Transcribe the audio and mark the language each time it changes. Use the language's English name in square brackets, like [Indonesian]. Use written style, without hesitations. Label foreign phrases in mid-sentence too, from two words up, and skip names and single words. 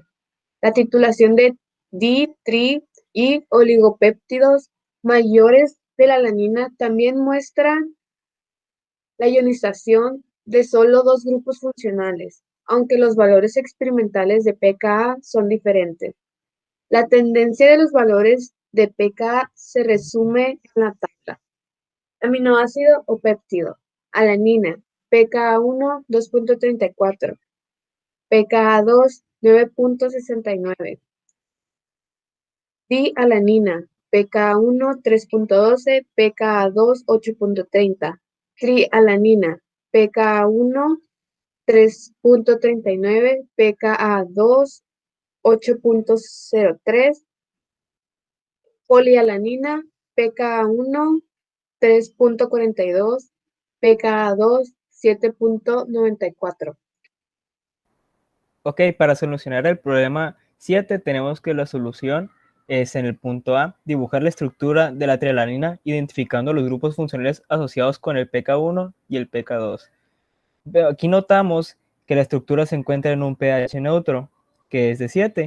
[Spanish] La titulación de di-, tri- y oligopéptidos mayores de la alanina también muestra la ionización de solo dos grupos funcionales, aunque los valores experimentales de pKa son diferentes. La tendencia de los valores de pKa se resume en la tabla. Aminoácido o péptido. Alanina, pKa1, 2.34, pKa2, 9.69. Dialanina, pKa1, 3.12, pKa2, 8.30. Trialanina, pKa1, 3.39, pKa2, 8.03. Polialanina, pKa1, 3.42, pKa2, 7.94. Ok, para solucionar el problema 7 tenemos que la solución es en el punto A, dibujar la estructura de la trialanina identificando los grupos funcionales asociados con el pK1 y el pK2. Pero aquí notamos que la estructura se encuentra en un pH neutro, que es de 7.